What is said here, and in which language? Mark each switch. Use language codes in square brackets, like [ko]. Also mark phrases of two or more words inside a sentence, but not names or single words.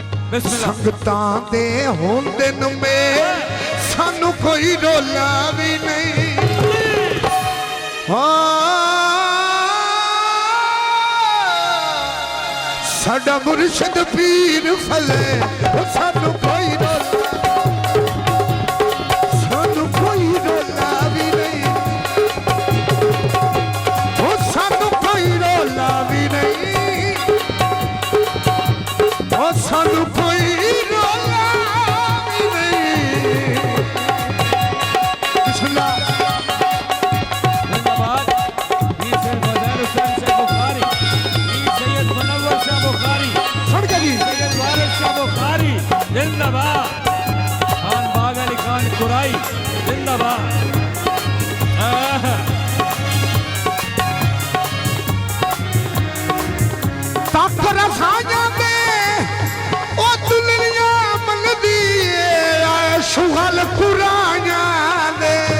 [pa] बिस्मिल्लाह ਸੰਗਤਾਂ ਦੇ ਹੁੰਦੇ ਨੂੰ ਮੇ ਸਾਨੂੰ ਕੋਈ ਰੋਲਾ ਵੀ ਨਹੀਂ ਸਾਡਾ ਮੁਰਸ਼ਿਦ ਪੀਰ ਫਲੇ ਸਾਨੂੰ ਕੋਈ ਰੋਲਾ ਸਾਨੂੰ ਕੋਈ ਰੋਲਾ ਵੀ ਨਹੀਂ ਸਾਨੂੰ ਕੋਈ ਰੋਲਾ ਵੀ ਨਹੀਂ ਸਾਨੂੰ ਕੋਈ ਰੋਲਾ ਵੀ ਨਹੀਂ ਬਿਸਮਿल्लाह जिंदाबाद पीर सैयद मज़हर हुसैन शाह बुखारी पीर सैयद मुनव्वर शाह बुखारी ਸੁਣ ਕੇ ਜੀ सैयद वारिस शाह बुखारी जिंदाबाद खान बाग अली खान कुराई जिंदाबाद ਤੱਕ ਰਸਾਂ ਦੇ ਉਹ ਦੁਨੀਆ ਮੰਗਦੀ ਏ ਸ਼ੁਗਲ ਕੁਰਾਨਾਂ ਦੇ